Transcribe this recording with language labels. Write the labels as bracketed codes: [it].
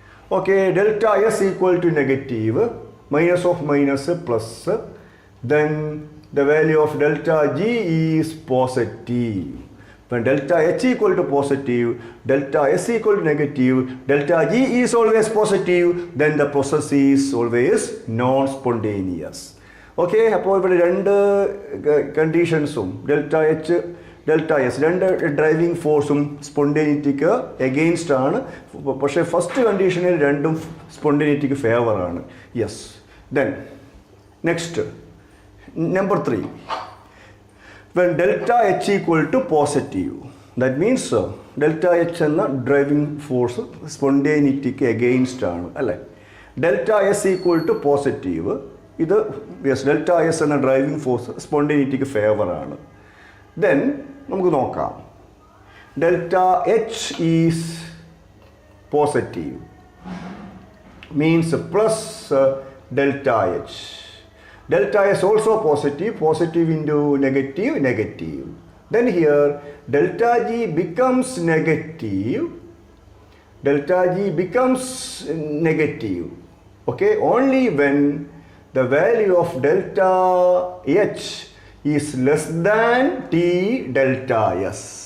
[en] Okay, delta S equal to negative, minus of minus plus, then the value of delta G is positive. When delta H equal to positive, delta S equal to negative, delta G is always positive, then the process is always non-spontaneous. [ml] Okay, അപ്പോൾ ഇവിടെ രണ്ട് കണ്ടീഷൻസും delta H delta S രണ്ട് driving ഫോഴ്സും സ്പോണ്ടേനിറ്റിക്ക് against ആണ്. പക്ഷേ first കണ്ടീഷനിൽ രണ്ടും സ്പോണ്ടേനിറ്റിക്ക് ഫേവറാണ്. Yes. [en] then next number 3, when delta H equal to positive, that means [ml] delta H എന്ന ഡ്രൈവിംഗ് ഫോഴ്സ് സ്പോണ്ടേനിറ്റിക്ക് എഗെയിൻസ്റ്റ് ആണ് അല്ലേ. Delta S equal to positive, ഇത് യെസ് ഡെൽറ്റ എസ് എന്ന ഡ്രൈവിംഗ് ഫോഴ്സ് സ്പോണ്ടേനിറ്റിക്ക് ഫേവറാണ്. [en] then [ml] നമുക്ക് നോക്കാം. [en] Delta H is positive means plus delta H. Delta S also positive into negative. Then here delta G becomes negative. Delta G becomes negative. Okay, only when the value of delta H is less than T delta S.